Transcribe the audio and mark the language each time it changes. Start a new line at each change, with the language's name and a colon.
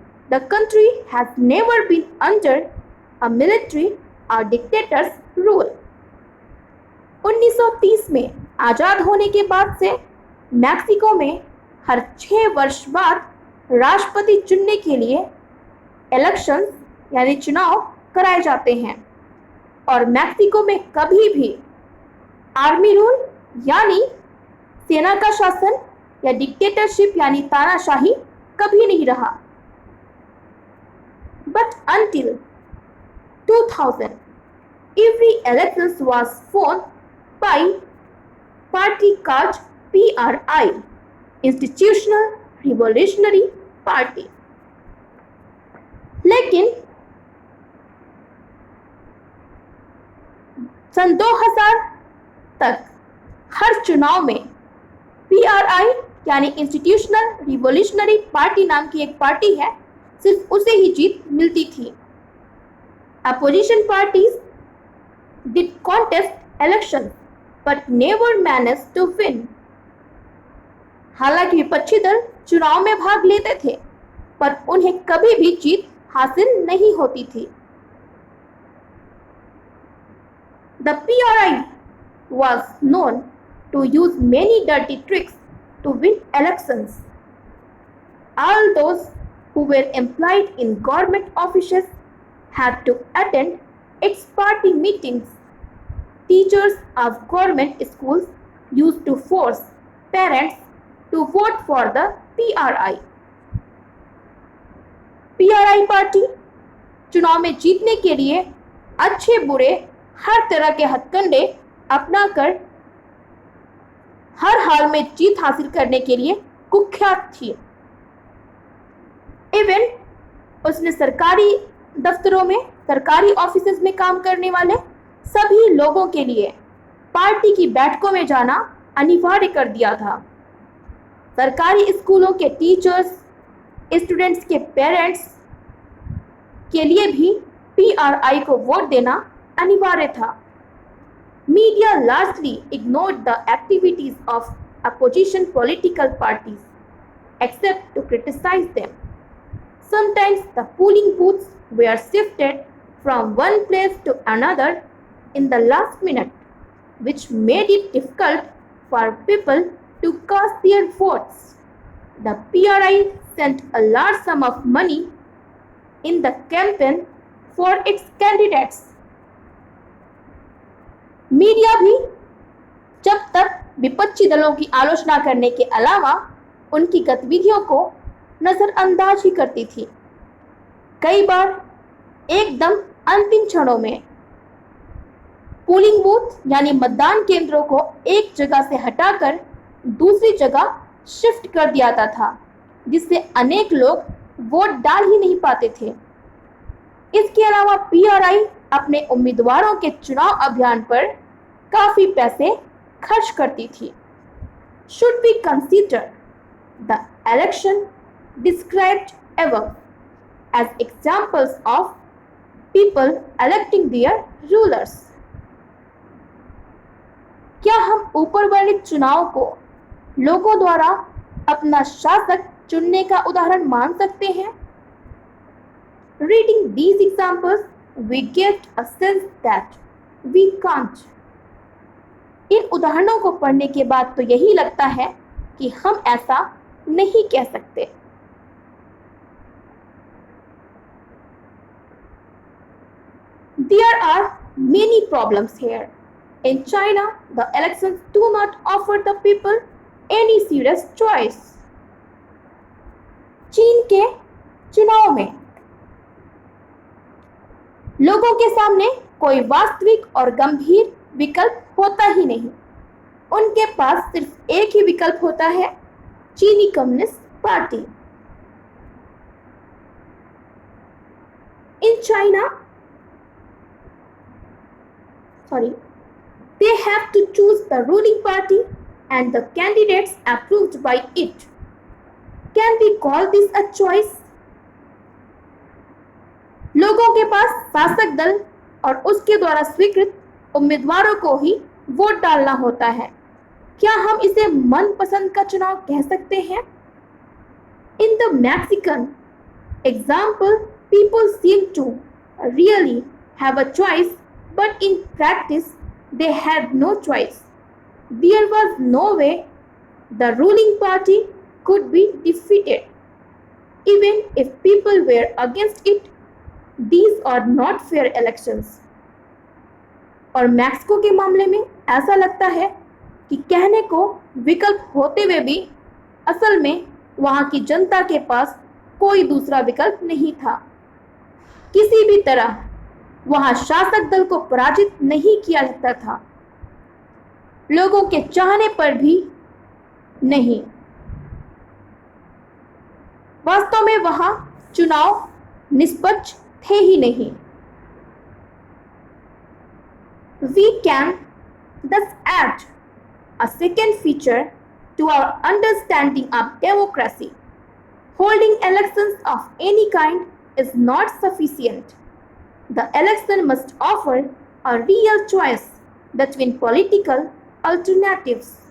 English: The country has never been under a military or dictator's rule.
Hindi: 1930 में आज़ाद होने के बाद से मैक्सिको में हर 6 वर्ष बाद राष्ट्रपति चुनने के लिए इलेक्शंस यानी चुनाव कराए जाते हैं और मैक्सिको में कभी भी आर्मी रूल यानी सेना का शासन या डिक्टेटरशिप यानी तानाशाही कभी नहीं रहा।
English: But until 2000, every election was won by party called PRI, Institutional Revolutionary Party.
Hindi: लेकिन सन 2000 तक हर चुनाव में PRI यानी इंस्टीट्यूशनल रिवोल्यूशनरी पार्टी नाम की एक पार्टी है, सिर्फ उसे ही जीत मिलती थी।
English: Opposition parties did contest election but never manage to win.
Hindi: हालांकि विपक्षी दल चुनाव में भाग लेते थे पर उन्हें कभी भी जीत हासिल नहीं होती थी।
English: The PRI was known to use many dirty tricks to win elections. All those who were employed in government offices had to attend its party meetings. Teachers of government schools used to force parents to vote for the PRI.
Hindi: PRI party चुनाव में जीतने के लिए अच्छे बुरे हर तरह के हथकंडे अपनाकर हर हाल में जीत हासिल करने के लिए कुख्यात थी। इवन उसने सरकारी दफ्तरों में, सरकारी ऑफिसेज में काम करने वाले सभी लोगों के लिए पार्टी की बैठकों में जाना अनिवार्य कर दिया था। सरकारी स्कूलों के टीचर्स, स्टूडेंट्स के पेरेंट्स के लिए भी PRI को वोट देना अनिवार्य था।
English: Media largely ignored the activities of opposition political parties, except to criticize them. Sometimes the polling booths were shifted from one place to another in the last minute, which made it difficult for people to cast their votes. The PRI sent a large sum of money in the campaign for its candidates.
Hindi: Media भी जब तक विपक्षी दलों की आलोचना करने के अलावा उनकी गतिविधियों को नजरअंदाज ही करती थी। कई बार एकदम अंतिम क्षणों में पोलिंग बूथ यानी मतदान केंद्रों को एक जगह से हटाकर दूसरी जगह शिफ्ट कर दिया जाता था, जिससे अनेक लोग वोट डाल ही नहीं पाते थे। इसके अलावा PRI अपने उम्मीदवारों के चुनाव अभियान पर काफी पैसे खर्च करती थी।
English: Should we consider the election described above as examples of people electing their rulers?
Hindi: क्या हम ऊपर वर्णित चुनाव को लोगों द्वारा अपना शासक चुनने का उदाहरण मान सकते हैं?
English: Reading these examples, we get a sense that we can't.
Hindi: इन उदाहरणों को पढ़ने के बाद तो यही लगता है कि हम ऐसा नहीं कह सकते।
English: There are many problems here. In China, the elections do not offer the people any serious choice.
Hindi: चीन के चुनाव में लोगों के सामने कोई वास्तविक और गंभीर विकल्प होता ही नहीं। उनके पास सिर्फ एक ही विकल्प होता है, चीनी communist party.
English: In China, they have to choose the ruling party and the candidates approved by it. Can we call this a choice?
Hindi: लोगों के पास शासक दल और उसके द्वारा स्वीकृत उम्मीदवारों को ही वोट डालना होता है। क्या हम इसे मनपसंद का चुनाव कह सकते हैं?
English: In the Mexican example, people seem to really have a choice, but in practice, they had no choice. There was no way the ruling party could be defeated. Even if people were against it, these are not fair elections.
Hindi: और Mexico के मामले में ऐसा लगता है कि कहने को विकल्प होते हुए भी असल में वहां की जनता के पास कोई दूसरा विकल्प नहीं था। किसी भी तरह वहां शासक दल को पराजित नहीं किया जाता था, लोगों के चाहने पर भी नहीं। वास्तव में वहां चुनाव निष्पक्ष थे ही नहीं।
English: We can thus add a second feature to our understanding of democracy. Holding elections of any kind is not sufficient. The election must offer a real choice between political alternatives.